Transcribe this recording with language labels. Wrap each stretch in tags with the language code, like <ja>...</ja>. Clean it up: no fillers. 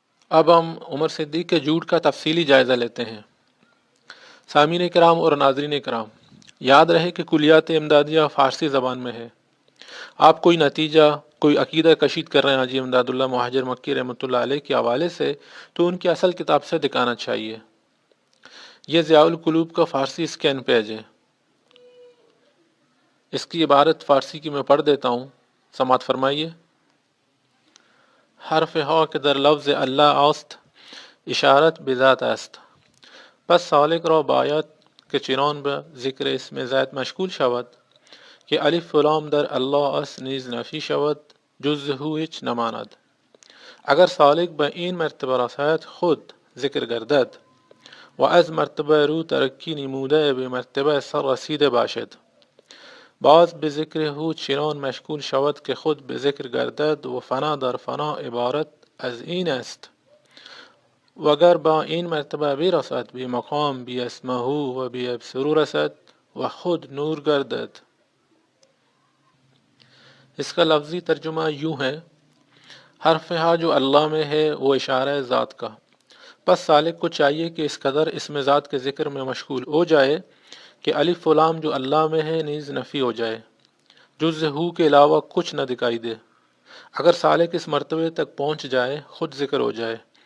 <ur>اب ہم عمر صدیق کے جھوٹ کا تفصیلی جائزہ لیتے ہیں۔ سامعین کرام اور ناظرین کرام، یاد رہے کہ کلیات امدادیہ فارسی زبان میں ہے۔ آپ کوئی نتیجہ، کوئی عقیدہ کشید کر رہے ہیں حاجی امداد اللہ مہاجر مکی رحمۃ اللہ علیہ کے حوالے سے تو ان کی اصل کتاب سے دکھانا چاہیے۔ یہ ضیاء القلوب کا فارسی اسکین پیج ہے۔ اس کی عبارت فارسی کی میں پڑھ دیتا ہوں، سماعت فرمائیے۔</ur> <fa>حرف ها که در لفظ الله است اشارت به ذات است، پس سالک را باید که چنان به ذکر اسم ذات مشغول شود که الف و لام در الله است نیز نفی شود، جز هو هیچ نماند. اگر سالک به این مرتبه رسد خود ذکر گردد و از مرتبه رو ترقی نموده به مرتبه سر رسیده باشد، باز به ذکر هو چنان مشغول شود که خود به ذکر گردد و فنا در فنا عبارت از این است. و اگر با این مرتبه برسد به مقام بی اسمه و بی ابصرو رسد و خود نور گردد.</fa> <ur>اس کا لفظی ترجمہ یوں ہے، حرف ہا جو اللہ میں ہے وہ اشارہ ذات کا، پس سالک کو چاہیے کہ اس قدر اسم ذات کے ذکر میں مشغول ہو جائے کہ الف و لام جو اللہ میں ہے نیز نفی ہو جائے، جز ہو کے علاوہ کچھ نہ دکھائی دے۔ اگر سالک اس مرتبے تک پہنچ جائے خود ذکر ہو جائے،</ur>